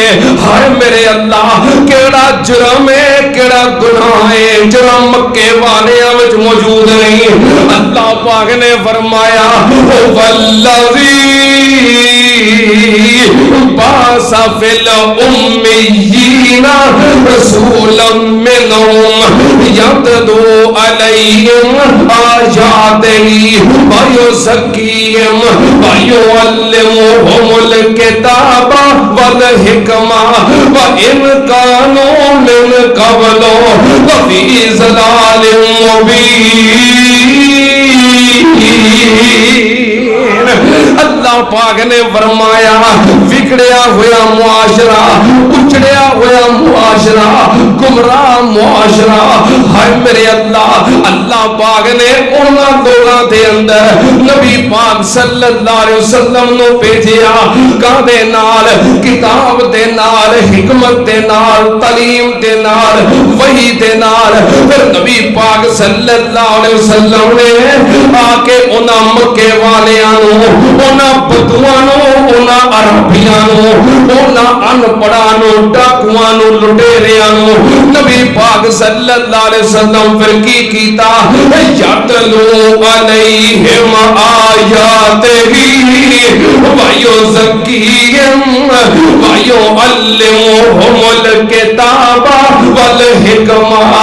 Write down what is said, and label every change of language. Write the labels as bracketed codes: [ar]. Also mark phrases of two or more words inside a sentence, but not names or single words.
[pa] ہائے میرے اللہ کیڑا جرم ہے، کیڑا گناہ ہے جرم مکے والے وچ موجود نہیں. اللہ پاک نے فرمایا [ar] والذی بعث فی الامیین رسولا منہم یتلو علیہم آیاتہ ویزکیہم ویعلمہم الکتاب والحکمہ وإن كانوا من قبل لفی ضلال مبین. [pa] پاک نے فرمایا بگڑیا ہوا معاشرہ, اچڑیا ہوا معاشرہ, گمراہ معاشرہ, ہائے میرے اللہ, اللہ پاک نے انہاں لوگاں دے اندر نبی پاک [ar] صلی اللہ علیہ وسلم [pa] نو بھیجیا کادے نال, کتاب دے نال, حکمت دے نال, تعلیم دے نال, وحی دے نال. پھر نبی پاک [ar] صلی اللہ علیہ وسلم [pa] نے آ کے انہاں مکے والیاں نو, انہاں بدوآں نو, انہاں عربیاں نو, انہاں ان پڑھاں نو, ڈاکواں نو, لٹیریاں نو نبی پاک [ar] صلی اللہ علیہ وسلم [pa] پھر کی کیتا, [ar] یتلو علیہم آیاتہ ویزکیہم ویعلمہم الکتاب والحکمہ.